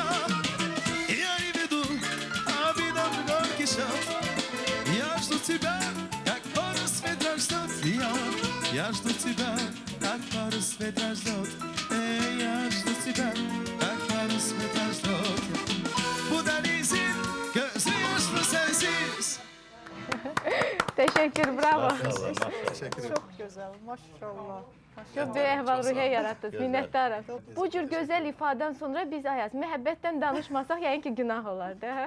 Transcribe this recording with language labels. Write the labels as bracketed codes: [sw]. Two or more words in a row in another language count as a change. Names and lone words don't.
[ru] Я не веду, а видом горький шаг. Я жду тебя, как парус ветра ждет. Я жду тебя, как парус ветра ждет. Я жду тебя, как парус ветra ждет. [tr] Bu denizin gözü yaşlı sensiz. [az] Təşəkkür, bravo. Maşallah, maşallah. Çox gözəl, maşallah. Çox böyük əhval-ruhiyyə yaratdınız, minnətdarım. Bu cür gözəl ifadən sonra biz Ayaz, məhəbbətdən danışmasaq yəqin ki, günah olardı, hə?